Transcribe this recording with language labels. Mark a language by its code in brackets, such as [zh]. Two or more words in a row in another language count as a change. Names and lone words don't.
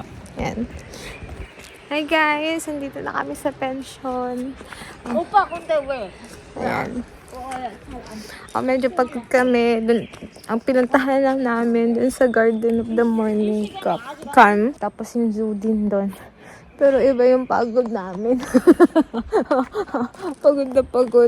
[tl] Yan. Hi guys! Nandito na kami sa pension. [ko] 오빠 근데 왜? [tl] Ayan. Medyo pagod kami. Dun, ang pinuntahan lang namin dun sa Garden of the Morning Calm. Tapos yung zoo din dun. Pero iba yung pagod namin. Pagod na pagod.